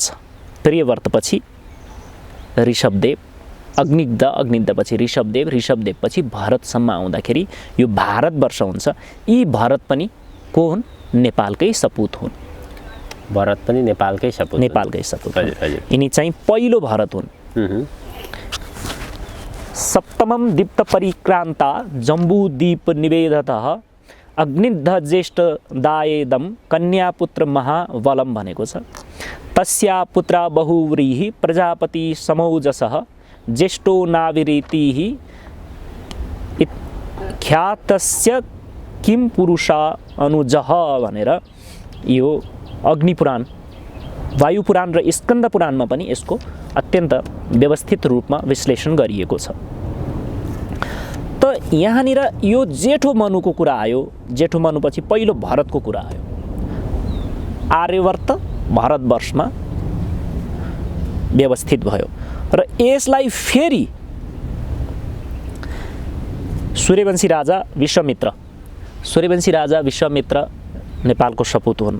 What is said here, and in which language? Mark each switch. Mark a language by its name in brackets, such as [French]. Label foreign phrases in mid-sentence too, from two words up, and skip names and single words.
[Nepali] प्रियव्रतपछि ऋषभदेव, अग्निदपछि ऋषभदेव, ऋषभदेवपछि भरतसम्म आउँदाखेरि यो भारतवर्ष हुन्छ। यी भरत पनि को हुन्? नेपालकै सपुत हुन्। भरत पनि नेपालकै सपुत यिनी चाहिँ पहिलो भरत हुन्। [Sanskrit] सप्तमम दीप्त परिक्रान्ता जम्बूद्वीप निवेदतः अग्निद्ध ज्येष्ठ दायेदम कन्यापुत्र महाबलम [Nepali] भनेको छ। [Sanskrit] तस्या पुत्रा बहुव्रीहि प्रजापति समौजसः ज्येष्ठो नाविरीतिः ख्यातस्य किम पुरुषा अनुजः [Nepali] भनेर यो अग्निपुराण, वायुपुराण र स्कन्द पुराणमा पनि यसको अत्यन्त व्यवस्थित रूपमा विश्लेषण गरिएको छ। त यहाँनिर यो जेठो मनुको कुरा आयो। जेठो मनुपछि पहिलो भरतको कुरा आयो। आर्यवर्त भारतवर्षमा व्यवस्थित भयो र यसलाई फेरि सूर्यवंशी राजा विश्वामित्र नेपालको सपुत हुन्।